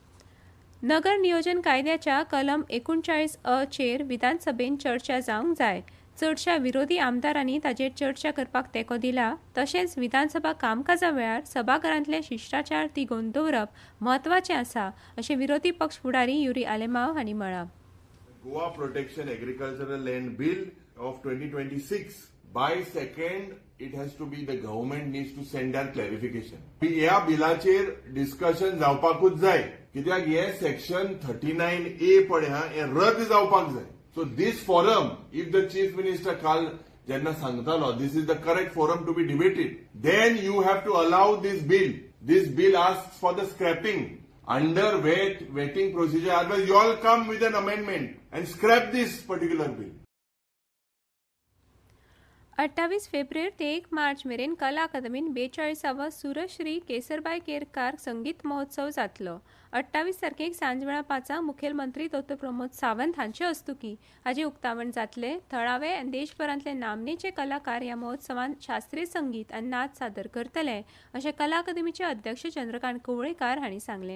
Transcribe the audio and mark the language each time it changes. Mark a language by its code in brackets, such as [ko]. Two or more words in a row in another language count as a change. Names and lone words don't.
[kok] नगर नियोजन कायद्याच्या कलम 39(अ) चेर विधानसभेन चर्चा जावंक जाय. चडशा विरोधी आमदारांनी ताचेर चर्चा करपाक तेंको दिला. तशेंच विधानसभा कामकाजा वेळार सभाघरांतले शिश्टाचार तिगोवन दवरप म्हत्वाचें आसा अशें विरोधी पक्ष फुडारी युरी आलेमाव हांणी म्हळां. [en] गोवा प्रोटेक्शन एग्रीकल्चरल लँड बिल ऑफ 2026 by 2nd it has to be the government needs to send their clarification. [kok] ह्या बिलाचेर डिस्कशन जावपाकूच जाय, कित्याक हे सेक्शन 39A पळय हे रद्द जावपाक जाय. [en] So this forum, if the chief minister [kok] काल जेन्ना सांगतालो [en] this is the correct forum to be debated, then you have to allow this bill. This bill asks for the scrapping under vetting procedure. Otherwise you all come with an amendment and scrap this particular bill. [kok] 28 फेब्रुवारी ते 1 मार्च मेरेन कला अकादमीन 42वा सुरश्री केसरबाई केरकार संगीत महोत्सव जातलो. 28 तारखेक सांजवेळा 5 मुखेलमंत्री डॉ. प्रमोद सावंत हांचे हस्तुकी हाचे उक्तावण जातले. थळावे आनी देशभरांतले नामनेचे कलाकार ह्या महोत्सवांत शास्त्रीय संगीत आनी नाच सादर करतले अशें कला अकादमीचे अध्यक्ष चंद्रकांत कवळेकार हांणी सांगलें.